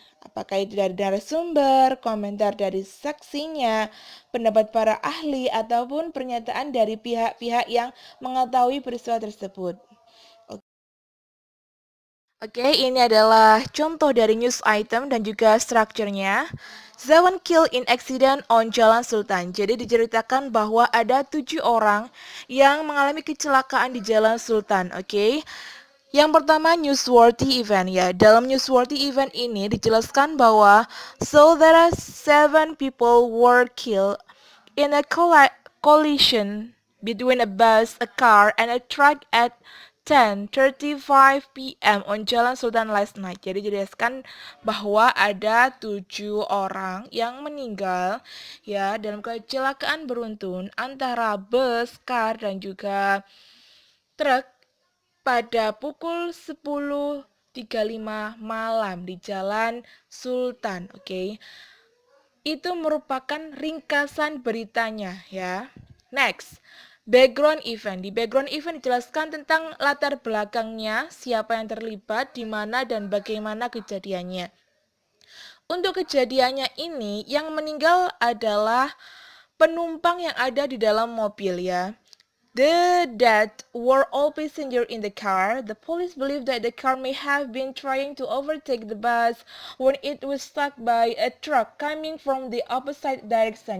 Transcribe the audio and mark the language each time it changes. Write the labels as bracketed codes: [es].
[id] Apakah itu dari narasumber, komentar dari saksinya, pendapat para ahli, ataupun pernyataan dari pihak-pihak yang mengetahui peristiwa tersebut. Oke, ini adalah contoh dari news item dan juga strukturnya. [en] Seven killed in accident on Jalan Sultan. [id] Jadi diceritakan bahwa ada 7 orang yang mengalami kecelakaan di Jalan Sultan. Oke. Yang pertama newsworthy event ya. Dalam newsworthy event ini dijelaskan bahwa [en] so there are 7 people were killed in a collision between a bus, a car, and a truck at 10:35 p.m. on Jalan Sultan last night. [id] Jadi dijelaskan bahwa ada 7 orang yang meninggal ya dalam kecelakaan beruntun antara bus, car, dan juga truk pada pukul 10:35 malam di Jalan Sultan. Oke. Itu merupakan ringkasan beritanya ya. [en] Next, [id] background event. Di background event dijelaskan tentang latar belakangnya, siapa yang terlibat, di mana dan bagaimana kejadiannya. Untuk kejadiannya ini yang meninggal adalah penumpang yang ada di dalam mobil ya. [en] That were all passengers in the car. The police believe that the car may have been trying to overtake the bus when it was struck by a truck coming from the opposite direction.